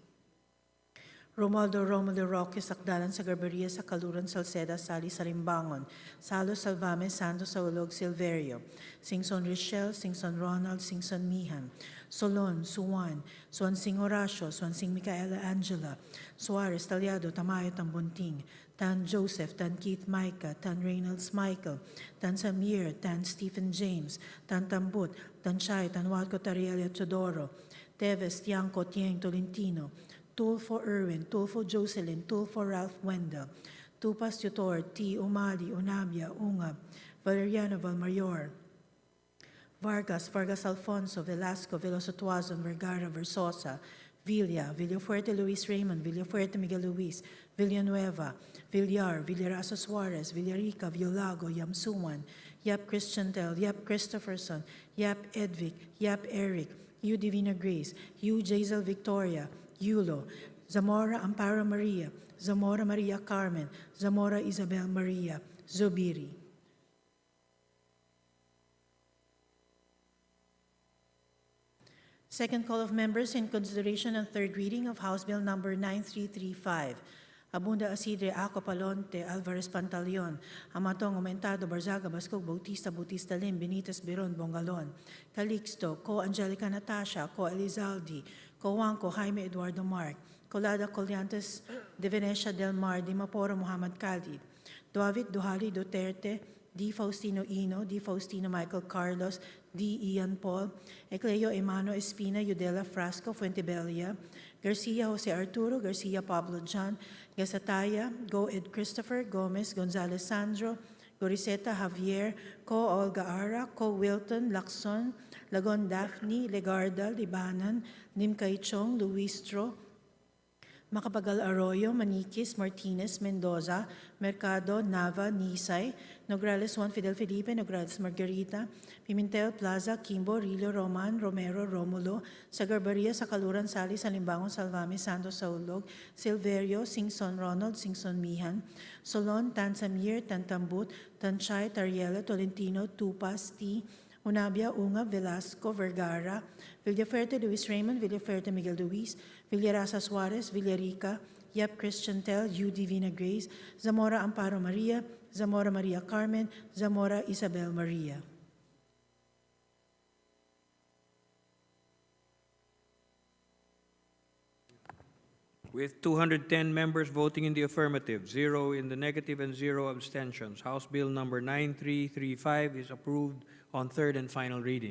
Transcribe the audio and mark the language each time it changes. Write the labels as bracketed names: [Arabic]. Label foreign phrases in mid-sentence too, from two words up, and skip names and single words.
[English] Romualdo Romulo Roque, Sakdalan sa Garberia, sa Kaluran, Salceda, Sali, Salimbangon, Salo, Salvame, Santos, Saulog, Silverio, Singson Richel, Singson Ronald, Singson Mihan, Solon, Suwan, Swansing Horacio, Swansing Micaela Angela, Suarez, Talyado, Tamayo, Tambunting, Tan Joseph, Tan Keith Micah, Tan Reynolds Michael, Tan Samir, Tan Stephen James, Tan Tambut, Tan Chay, Tan Walco Tarielia Teodoro, Teves, Tiangco, Tieng Tolentino, Tulfo Irwin, Tulfo Jocelyn, Tulfo Ralph Wendell, Tupas Tutor, T. Umali, Unabia, Ungab, Valeriano Valmayor, Vargas, Vargas Alfonso, Velasco, Veloso Tuazon, Vergara, Versosa, Villa, Villafuerte Luis Raymond, Villafuerte Miguel Luis, Villanueva, Villar, Villarazo Suarez, Villarica, Violago, Yamsuan, Yap Christian Tel, Yap Christopherson, Yap Edvic, Yap Eric, U Divina Grace, U Jazel Victoria, Yulo, Zamora Amparo Maria, Zamora Maria Carmen, Zamora Isabel Maria, Zubiri. Second call of members in consideration and third reading of House Bill Number 9335. Abunda Asidre, Aco Palonte, Alvarez Pantaleon, Amatong Aumentado, Barzaga, Bascog, Bautista, Bautista Lim, Benitez, Beron, Bongalon, Calixto, Co Angelica Natasha, Co Elizaldi, Co Juanco, Jaime Eduardo Mark, Colada Coliantes de Venecia del Mar, Dimaporo Muhammad Khalid, David Duhali Duterte, D. Faustino Ino, D. Faustino Michael Carlos, D. Ian Paul, Ecleo Emano Espina, Yudela Frasco, Fuentebella, Garcia Jose Arturo, Garcia Pablo John, Gasataya, Go Ed Christopher, Gomez, Gonzales Sandro, Goriseta Javier, Co Olga Ara, Co Wilton, Lacson, Lagon Daphne, Legarda, Libanan, Nimkay Chong, Luistro, Macapagal Arroyo, Maniquis, Martinez, Mendoza, Mercado, Nava, Nisay, Nograles Juan Fidel Felipe, Nograles Margarita, Pimentel, Plaza, Kimbo, Rillo, Roman, Romero, Romulo, Sagarbaria, Sakaluran, Sali, Salimbangon, Salvame, Santos, Saulog, Silverio, Singson Ronald, Singson Mihan, Solon, Tan Samir, Tan Tambut, Tan Chay, Tariela, Tolentino, Tupas, T. Unabia, Unga, Velasco, Vergara, Villafuerte, Luis Raymond, Villafuerte, Miguel Luis, Villarasa Suarez, Villarica, Yep Christian Tel, U Divina Grace, Zamora Amparo Maria, Zamora Maria Carmen, Zamora Isabel Maria. With 210 members voting in the affirmative, 0 in the negative, and 0 abstentions, House Bill number 9335 is approved on third and final reading.